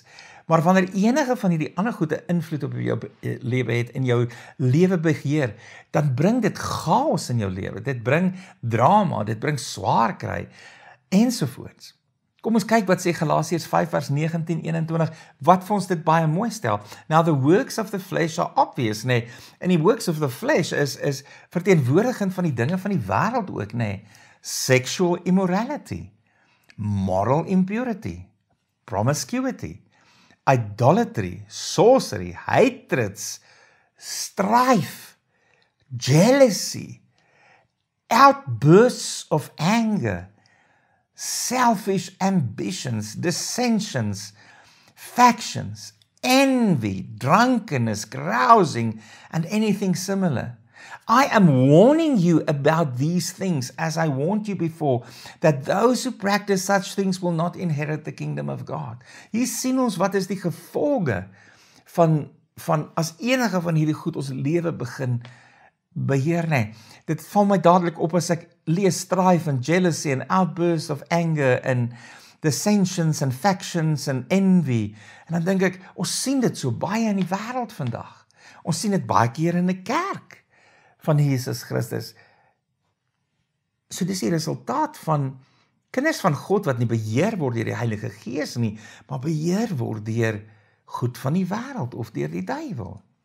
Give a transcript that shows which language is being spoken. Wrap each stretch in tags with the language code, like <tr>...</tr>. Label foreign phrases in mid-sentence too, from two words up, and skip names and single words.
<af>Maar wanneer enige van hierdie ander goede invloed op jou lewe het en jou lewe beheer, dan bring dit chaos in jou lewe. Dit bring drama, dit bring swaar kry ensovoorts. Kom ons kyk wat sê Galasiërs 5 vers 19-21, wat vir ons dit baie mooi stel.</af> <en>Now the works of the flesh are obvious,</en> <af>nee. En die</af> <en>works of the flesh</en> <af>is verteenwoordiging van die dinge van die wêreld ook, nee.</af> <en>Sexual immorality, moral impurity, promiscuity, idolatry, sorcery, hatreds, strife, jealousy, outbursts of anger, selfish ambitions, dissensions, factions, envy, drunkenness, carousing, and anything similar. I am warning you about these things as I warned you before, that those who practice such things will not inherit the kingdom of God.</en> <af>Hier sien ons wat is die gevolge van as enige van hierdie goed ons lewe begin beheer, nee. Dit val my dadelik op as ek lees</af> <en>strife and jealousy and outbursts of anger and dissensions and factions and envy.</en> <af>En dan dink ek, ons sien dit so baie in die wêreld vandag. Ons sien dit baie keer in 'n kerk van Jesus Christus. So dis die resultaat van kinders van God wat nie beheer word deur die Heilige Gees nie, maar beheer word deur goed van die wêreld of deur die duiwel.</af>